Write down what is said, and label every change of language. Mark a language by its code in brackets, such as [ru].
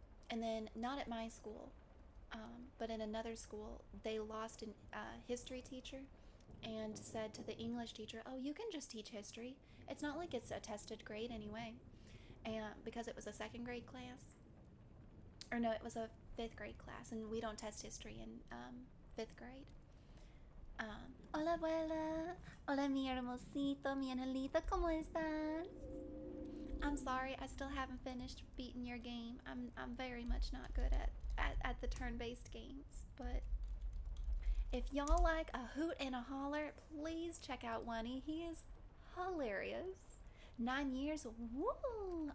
[en] And then not at my school, but in another school, they lost a history teacher and said to the English teacher, oh, you can just teach history. It's not like it's a tested grade anyway. And because it was a second grade class, or no, it was a 5th grade class, and we don't test history in 5th grade. [es] Hola abuela, hola mi hermosito, mi angelito, ¿cómo estás? [en] I'm sorry, I still haven't finished beating your game. I'm very much not good at the turn-based games, but if y'all like a hoot and a holler, please check out Wunny. He is hilarious. 9 years, woo!